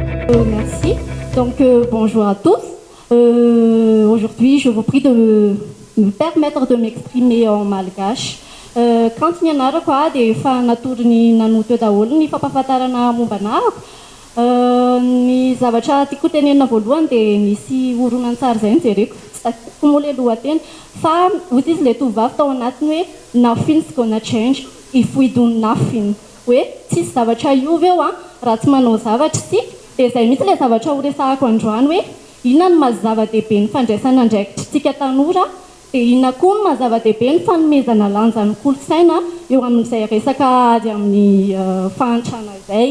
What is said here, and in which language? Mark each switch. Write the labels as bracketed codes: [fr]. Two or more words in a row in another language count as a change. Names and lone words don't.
[fr] Merci. Donc, bonjour à tous. Aujourd'hui, je vous prie de me permettre de m'exprimer en malgache. [mg] Kanto ny anarako dia efa natory nanoto daholo ny fampahafantarana momba anarako. Ny zavatra tiako tenenina voalohany dia nisy horonan-tsary izay nijereko, tsy takiko moa ilay lohateny, fa hozy izy ilay tovovavy tao anatiny hoe [en] nothing's gonna change if we do nothing. [mg] Hoe tsisy zavatra iova eo raha tsy manao zavatra isika. Dia izay mihitsy ilay zavatra horesahako androany hoe inona no mahazava-dehibe ny fandraisana andraikitritsika tanora, dia inona koa no mahazava-dehibe ny fanomezana lanja ny kolontsaina eo amin'izay resaka ady amin'ny fahantrana izay.